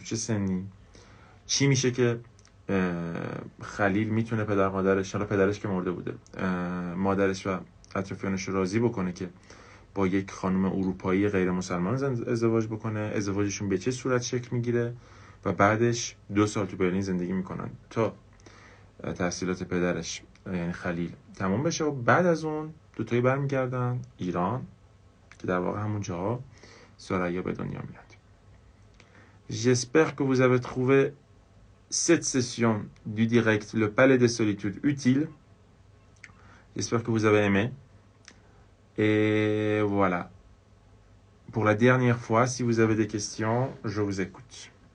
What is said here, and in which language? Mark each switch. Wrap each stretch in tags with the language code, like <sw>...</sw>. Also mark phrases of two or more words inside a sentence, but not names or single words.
<fa>چه سنی، چی میشه که خلیل میتونه پدر مادرش، حالا پدرش که مرده بوده، مادرش و اطرافیانش رو راضی بکنه که با یک خانم اروپایی غیر مسلمان ازدواج بکنه، ازدواجشون به چه صورت شکل میگیره و بعدش 2 سال تو برلین زندگی میکنن تا تحصیلات پدرش یعنی خلیل تمام بشه و بعد از اون دوتایی برمیگردن ایران که در واقع همون جاها ثریا به دنیا میاد.</fa> <fr>J'espère que vous avez trouvé cette session du direct Le Palais des Solitudes utile. J'espère que vous avez aimé. Et voilà. Pour la dernière fois, si vous avez des questions, je vous écoute.</fr>